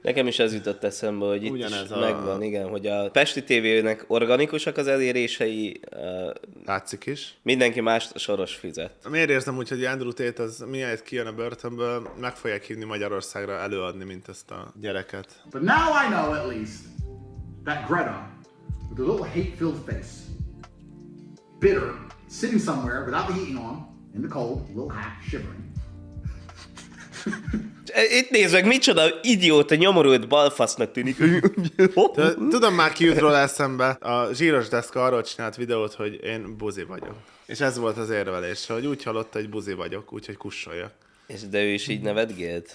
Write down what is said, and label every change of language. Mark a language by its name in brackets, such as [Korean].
[Hungarian] Nekem is ez jutott eszembe, hogy itt ugyanez is megvan, igen, hogy a Pesti TV-nek organikusak az elérései. Látszik is. Mindenki más Soros fizet. Miért érzem úgy, hogy Andrew Tate az miért kijön a börtönből, meg fogják hívni Magyarországra előadni, mint ezt a gyereket. [English] But now I know at least that Greta, with a little hate-filled face, bitter, sitting somewhere without the heating on, in the cold, a little half shivering. [Hungarian] Itt nézd meg, micsoda idióta, nyomorult balfasznak tűnik. Tudom már, ki jut róla eszembe. A zsíros deszka arról csinált videót, hogy én buzi vagyok. És ez volt az érvelés, hogy úgy hallotta, hogy buzi vagyok, úgyhogy kussoljak. És de ő is így nevetgélt?